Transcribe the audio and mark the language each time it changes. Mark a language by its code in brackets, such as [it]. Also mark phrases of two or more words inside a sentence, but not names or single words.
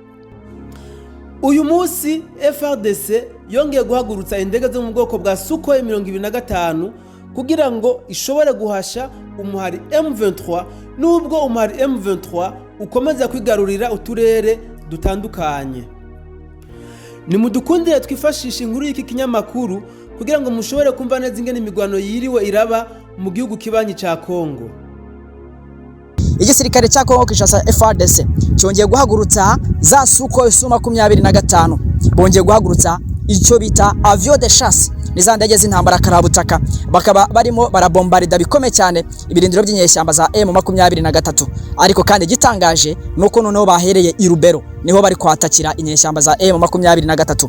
[rw] Uyu munsi FARDC yongeye guhagurutsa indege zo mu bwoko bwa Sukhoi 25 kugira ngo ishobore guhasha umuhari M23 nubwo umuhari M23 ukomeza kwigarurira uturere dutandukanye. [rn] Ni mudukundire twifashisha inkuru y'iki kinyamakuru kugira ngo mushobore kumva neza ingene imigwano yiriwe iraba mu gihugu kibanyi ca Kongo. [rw] Igisirikare cya Kongo Kinshasa FARDC cyongeye guhagurutsa za Sukhoi 25 bongeye guhagurutsa icyo bita [fr] avion de chasse [rw] niza ndege z'intambara karabutaka bakaba barimo barabombarida bikomeye cyane ibirindiro by'inyeshyamba za M23 ariko kandi gitangaje nuko noneho bahereye i Rubero niho bari kwatakira inyeshyamba za M23.